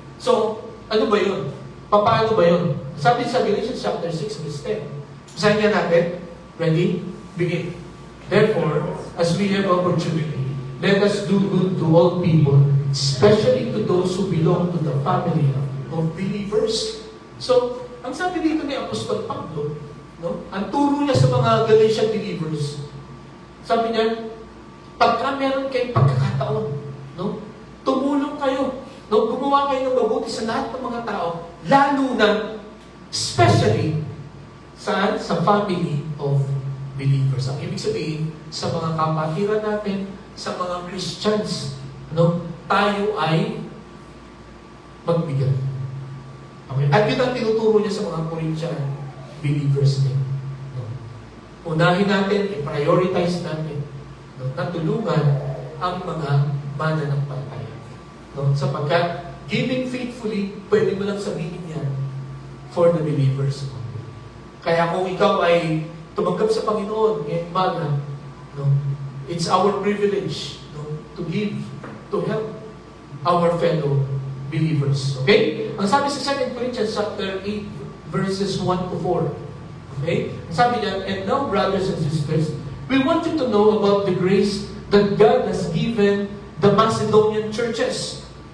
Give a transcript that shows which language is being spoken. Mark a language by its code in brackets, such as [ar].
[tl] So, ano ba yun? Paano ba yun? Sabi sa Galatians chapter 6, verse 10. Basahin nga natin. [en] Ready? Begin. Therefore, as we have opportunity, let us do good to all people, especially to those who belong to the family of believers. [tl] So, ang sabi dito ni Apostol Pablo, no? Ang turo niya sa mga Galatian believers, sabi niya, pagka meron kayong pagkakataon, no? Tumulong kayo, no? Gumawa kayo ng mabuti sa lahat ng mga tao, lalo na, especially, sa family of believers. Ang ibig sabihin, sa mga kapatiran natin, sa mga Christians, no? Tayo ay magbigay. Okay? At yun ang tinuturo niya sa mga Corinthian believers din. No? Unahin natin, i-prioritize natin, no? Na tulungan ang mga mananampalataya. No? Sapagkat [en] giving faithfully, [tl] pwede mo lang sabihin yan [en] for the believers. [tl] Kaya kung ikaw ay tumanggap sa Panginoon ngayong umaga, no? [en] It's our privilege, no? To give, to help our fellow believers. Okay? [tl] Ang sabi sa 2 Corinthians chapter 8, verses 1 to 4. Okay? Ang sabi niya, [en] and now, brothers and sisters, we want you to know about the grace that God has given the Macedonian churches.